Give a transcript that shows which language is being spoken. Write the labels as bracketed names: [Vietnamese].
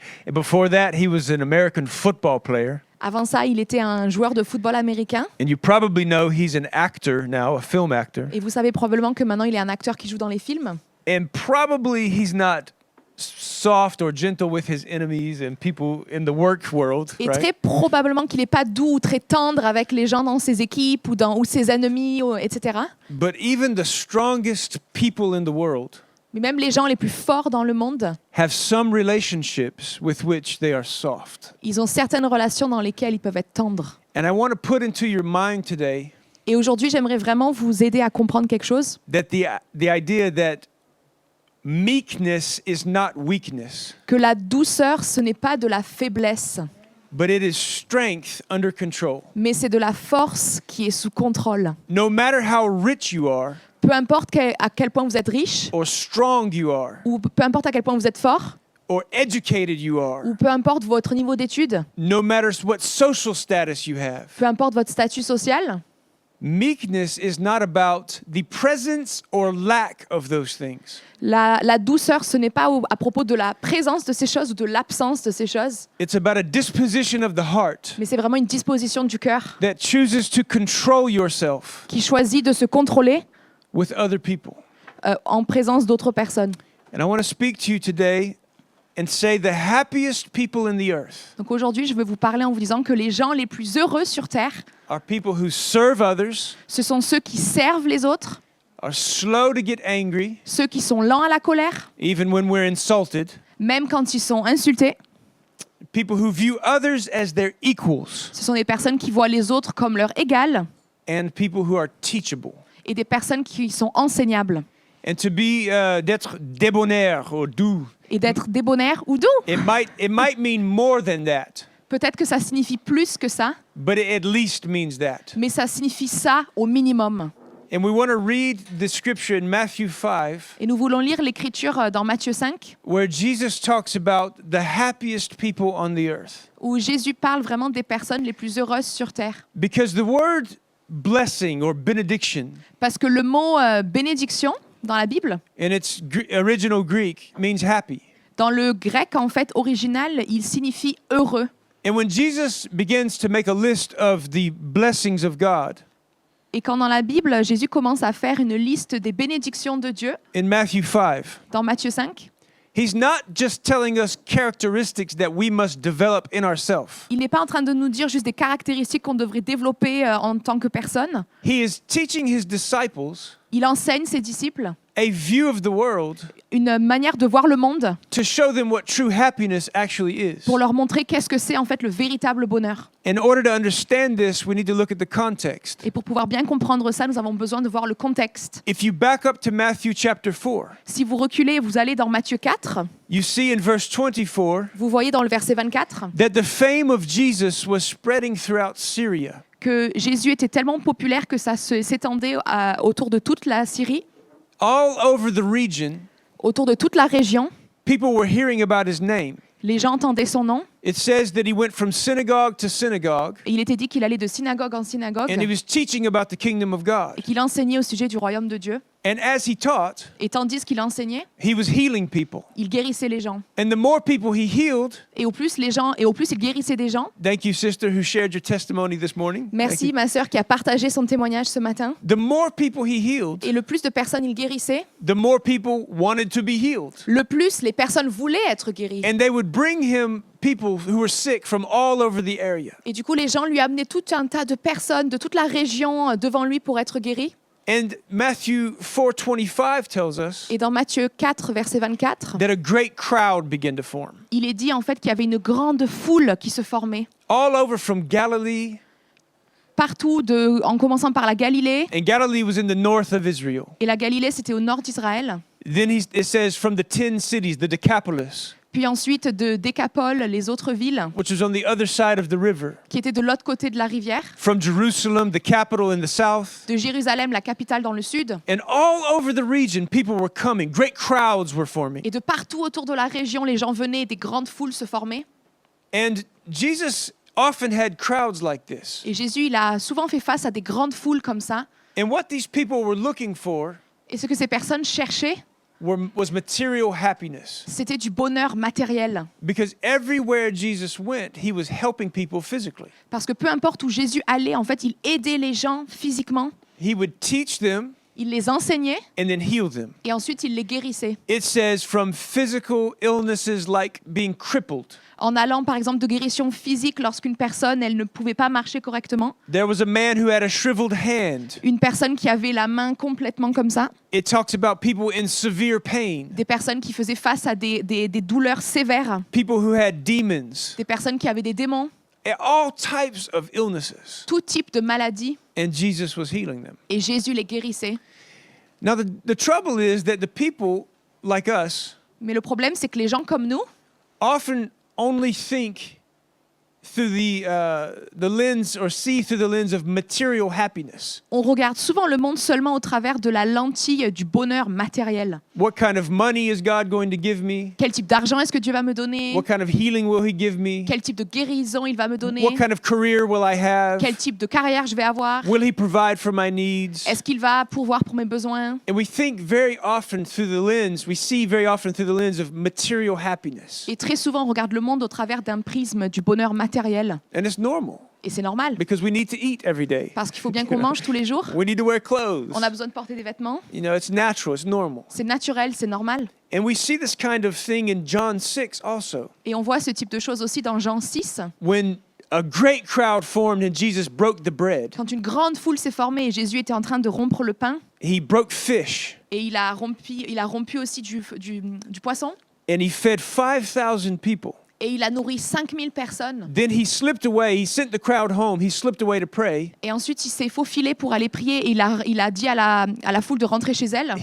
[English] And before that, he was an American football player. [French] Avant ça, il était un joueur de football américain. [English] And you probably know he's an actor now, a film actor. [French] Et vous savez probablement que maintenant, il est un acteur qui joue dans les films. [English] And probably he's not soft or gentle with his enemies and people in the work world, [French] Et [English] right? [French] très probablement qu'il n'est pas doux ou très tendre avec les gens dans ses équipes ou ses ennemis, etc. [English] But even the strongest people in the world [French] Mais même les gens les plus forts dans le monde, [English] have some relationships with which they are soft. [French] ils ont certaines relations dans lesquelles ils peuvent être tendres. [English] And I want to put into your mind today [French] Et aujourd'hui, j'aimerais vraiment vous aider à comprendre quelque chose. [English] that the idea that meekness is not weakness, [French] Que la douceur, ce n'est pas de la faiblesse, [English] but it is strength under control. [French] mais c'est de la force qui est sous contrôle. [English] No matter how rich you are [French] Peu importe à quel point vous êtes riche, [English] or strong you are [French] ou peu importe à quel point vous êtes fort, [English] or educated you are, [French] ou peu importe votre niveau d'études, [English] no matter what social status you have, [French] peu importe votre statut social, [English] Meekness is not about the presence or lack of those things. [French] La douceur, ce n'est pas à propos de la présence de ces choses ou de l'absence de ces choses, [English] It's about a disposition of the heart [French] mais c'est vraiment une disposition du cœur [English] that chooses to control yourself [French] qui choisit de se contrôler [English] with other people. [French] en présence d'autres personnes. [English] And I want to speak to you today and say the happiest people in the earth [French] Donc aujourd'hui, je veux vous parler en vous disant que les gens les plus heureux sur Terre, [English] are people who serve others, [French] ce sont ceux qui servent les autres, [English] are slow to get angry, [French] ceux qui sont lents à la colère, [English] even when we're insulted, [French] même quand ils sont insultés. [English] people who view others as their equals, [French] Ce sont des personnes qui voient les autres comme leur égal [English] and people who are teachable. [French] et des personnes qui sont enseignables. [English] And to be, [French] d'être débonnaire [English] or doux, [French] Et d'être débonnaire ou doux. [English] it might mean more than that, [French] Peut-être que ça signifie plus que ça, [English] but it at least means that. [French] mais ça signifie ça au minimum. [English] And we want to read the scripture in Matthew 5, [French] Et nous voulons lire l'écriture dans Matthieu 5, [English] where Jesus talks about the happiest people on the earth. [French] où Jésus parle vraiment des personnes les plus heureuses sur Terre. [English] Because the word blessing or benediction [French] Parce que le mot bénédiction, dans la Bible, [English] in its original Greek means happy. [French] dans le grec, en fait, original, il signifie heureux. [English] And when Jesus begins to make a list of the blessings of God [French] Et quand dans la Bible, Jésus commence à faire une liste des bénédictions de Dieu, [English] in Matthew 5, [French] dans Matthieu 5, [English] he's not just telling us characteristics that we must develop in ourselves. [French] il n'est pas en train de nous dire juste des caractéristiques qu'on devrait développer en tant que personne. [English] He is teaching his disciples [French] Il enseigne ses disciples [English] a view of the world [French] une manière de voir le monde [English] to show them what true happiness actually is. [French] pour leur montrer qu'est-ce que c'est en fait le véritable bonheur. [English] In order to understand this, we need to look at the context. [French] Et pour pouvoir bien comprendre ça, nous avons besoin de voir le contexte. [English] If you back up to Matthew chapter 4, [French] Si vous reculez et vous allez dans Matthieu 4, [English] you see in verse 24 [French] vous voyez dans le verset 24 [English] that the fame of Jesus was spreading throughout Syria. [French] que Jésus était tellement populaire que ça s'étendait autour de toute la Syrie, [English] All over the region, [French] autour de toute la région. [English] people were hearing about his name. [French] Les gens entendaient son nom. [English] It says that he went from synagogue to synagogue [French] Et il était dit qu'il allait de synagogue en synagogue [English] and he was teaching about the kingdom of God. [French] et qu'il enseignait au sujet du royaume de Dieu. [English] And as he taught, [French] Et tandis qu'il enseignait, [English] he was healing people. [French] il guérissait les gens. [English] And the more people he healed, [French] Et au plus il guérissait des gens. [English] thank you, sister, who shared your testimony this morning. Thank [French] Merci [English] you. [French] ma sœur qui a partagé son témoignage ce matin. [English] The more people he healed, [French] Et le plus de personnes il guérissait, [English] the more people wanted to be healed. [French] le plus les personnes voulaient être guéries. [English] And they would bring him people who were sick from all over the area. [French] Et du coup, les gens lui amenaient tout un tas de personnes de toute la région devant lui pour être guéries. [English] And Matthew 4:25 tells us [French] Et dans Matthieu 4, verset 24, [English] that a great crowd began to form. [French] il est dit en fait qu'il y avait une grande foule qui se formait. [English] All over from Galilee, [French] Partout, en commençant par la Galilée. [English] and Galilee was in the north of Israel. [French] Et la Galilée, c'était au nord d'Israël. [English] Then it says from the 10 cities, the Decapolis, [French] Puis ensuite de Décapole, les autres villes, [English] which was on the other side of the river. [French] qui étaient de l'autre côté de la rivière. [English] From Jerusalem, the capital in the south. [French] De Jérusalem, la capitale dans le sud. [English] And all over the region, people were coming. Great crowds were forming. [French] Et de partout autour de la région, les gens venaient, des grandes foules se formaient. [English] And Jesus often had crowds like this. [French] Et Jésus, il a souvent fait face à des grandes foules comme ça. [English] And what these people were looking for [French] Et ce que ces personnes cherchaient, [English] was material happiness. [French] c'était du bonheur matériel. [English] Because everywhere Jesus went, he was helping people physically. [French] Parce que peu importe où Jésus allait, en fait, il aidait les gens physiquement. [English] He would teach them [French] Il les enseignait [English] and then heal them. [French] et ensuite il les guérissait. [English] It says from physical illnesses like being crippled. [French] En allant, par exemple, de guérison physique lorsqu'une personne, elle ne pouvait pas marcher correctement. [English] There was a man who had a shriveled hand. [French] Une personne qui avait la main complètement comme ça. [English] It talks about people in severe pain. [French] Des personnes qui faisaient face à des douleurs sévères. [English] People who had demons. [French] Des personnes qui avaient des démons. [English] And all types of illnesses. [French] Tout type de maladies. [English] And Jesus was healing them. [French] Et Jésus les guérissait. [English] Now the trouble is that the people like us [French] Mais le problème, c'est que les gens comme nous, [English] often only think through the lens or see through the lens of material happiness. [French] On regarde souvent le monde seulement au travers de la lentille du bonheur matériel. [English] What kind of money is God going to give me? [French] Quel type d'argent est-ce que Dieu va me donner? [English] What kind of healing will He give me? [French] Quel type de guérison il va me donner? [English] What kind of career will I have? [French] Quel type de carrière je vais avoir? [English] Will He provide for my needs? [French] Est-ce qu'il va pourvoir pour mes besoins? [English] And we think very often through the lens, we see very often through the lens of material happiness. [French] Et très souvent, on regarde le monde au travers d'un prisme du bonheur matériel. [English] And it's normal [French] Et c'est normal, [English] because we need to eat every day. [French] parce qu'il faut bien qu'on mange tous les jours. [English] We need to wear clothes. [French] On a besoin de porter des vêtements. [English] You know, it's natural, it's normal. [French] C'est naturel, c'est normal. [English] And we see this kind of thing in John 6 also. [French] Et on voit ce type de choses aussi dans Jean 6. [English] When a great crowd formed and Jesus broke the bread, [French] Quand une grande foule s'est formée et Jésus était en train de rompre le pain, [English] He broke fish [French] et il a rompu aussi du poisson, [English] and He fed 5,000 people. [French] et il a nourri 5000 personnes. [English] Then He slipped away. He sent the crowd home. He slipped away to pray. [French] Et ensuite, il s'est faufilé pour aller prier et il a dit à la foule de rentrer chez elle.